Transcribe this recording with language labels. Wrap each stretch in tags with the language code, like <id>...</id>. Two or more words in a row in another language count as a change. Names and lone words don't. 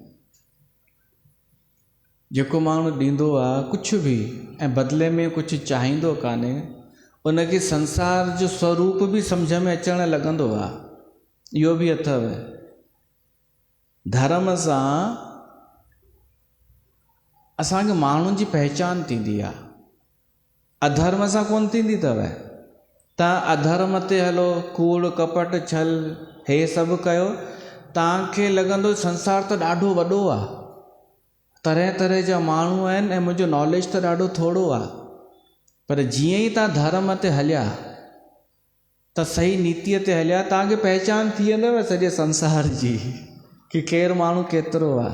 <sd>जेको माण्हू ॾींदो आहे कुझु बि ऐं बदिले में कुझु चाहींदो कान्हे, उनखे संसार जो स्वरूप बि सम्झ में अचणु लॻंदो आहे। इहो बि अथव, धर्म सां असांखे माण्हुनि जी पहचान थींदी आहे, अधर्म सां कोन थींदी अथव। तव्हां अधर्म ते हलो, कूड़ कपट छल हे सभु कयो, तव्हांखे लॻंदो संसार त ॾाढो वॾो आहे, तरह तरह जा माण्हू आहिनि ऐं मुंहिंजो नॉलेज त ॾाढो थोरो आहे। पर जीअं ई तव्हां धर्म ते हलिया, त सही नीतिअ ते हलिया, तव्हांखे पहचान थी वेंदव सॼे संसार जी कि केरु माण्हू केतिरो आहे।</sd>